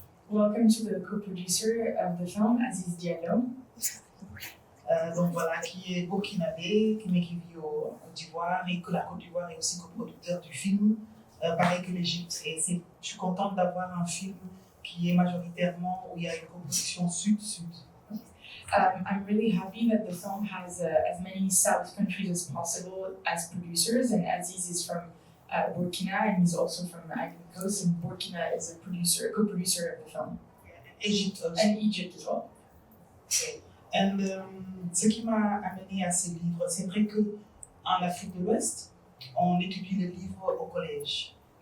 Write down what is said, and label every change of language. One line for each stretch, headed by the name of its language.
English: Welcome to the co-producer of the film, Aziz Diallo.
French: Donc voilà, qui est burkinabé, mais qui vit au Côte d'Ivoire, et que la Côte d'Ivoire est aussi coproducteur du film, pareil que l'Égypte. Et je suis contente d'avoir un film qui est majoritairement où il y a une coproduction sud-sud.
English: I'm really happy that the film has as many South countries as possible as producers, and Aziz is from Burkina, and he's also from the Ivory Coast, and Burkina is a co-producer of the film. Egypt also. And Egypt as well. Okay.
French: And ce qui m'a amené à ce livre, c'est vrai que en Afrique de l'Ouest, on étudie les livres au collège.